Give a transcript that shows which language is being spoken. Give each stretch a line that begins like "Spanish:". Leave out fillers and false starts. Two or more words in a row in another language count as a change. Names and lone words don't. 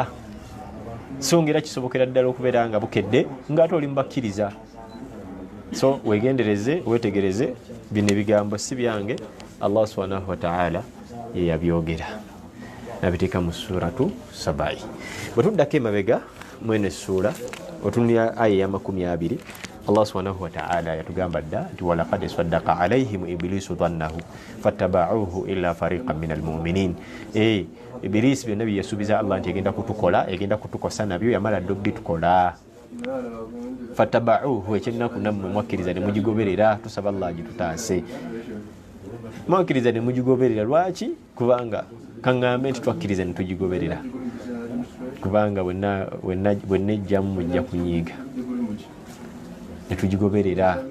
Ganda: So ngera kisobokera ddala okubeera nga bukedde ng'ate oli mubakkiriza. So wegendereze, wetegereze, bino ebigambo si byange, Allah
Arabic: سبحانه وتعالى
Ganda: yabyogera, nabiteeka mu suratu Sabai. Bwe tuddako emabega mwene ssuula otunulira aya ya 20, Allah
Arabic: سبحانه وتعالى
Ganda: yatugamba dda nti
Arabic: ولقد صدق عليهم إبليس ظنه فاتبعوه إلا فريقا من المؤمنين.
Ganda: Ibilisi byonna bye yasuubiza Allah nti egenda kutukola, egenda kutukosa nabyo yamala dda obitukola. Fattaba'uhu ekyennaku nammwe mwakkiriza ne mugigoberera.
Arabic: Tusaba Allah
Ganda: agitutaase, mwakkiriza ne mugigoberera. Lwaki? Kubanga kaŋŋambe nti twakkiriza ne tugigoberera, kubanga bwennejjamu mujja kunyiiga ne tugigoberera.